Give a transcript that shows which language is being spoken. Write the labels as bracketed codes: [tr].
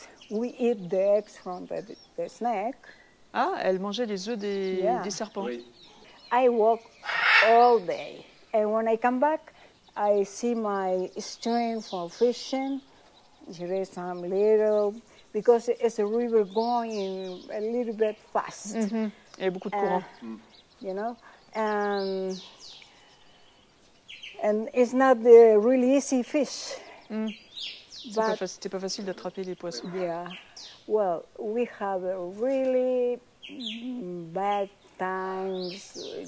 [en] We eat the eggs from the snake. [fr] Ah, elle mangeait les œufs des serpents. Oui. [en] I walk all day, and when I come back, I see my stream for fishing. There is some little, because it's a river going a little bit fast. [fr] Il y a beaucoup de courant. [en] You know, and it's not the really easy fish. [fr] C'était pas facile d'attraper les poissons. [en] Yeah, well, we have a really bad times.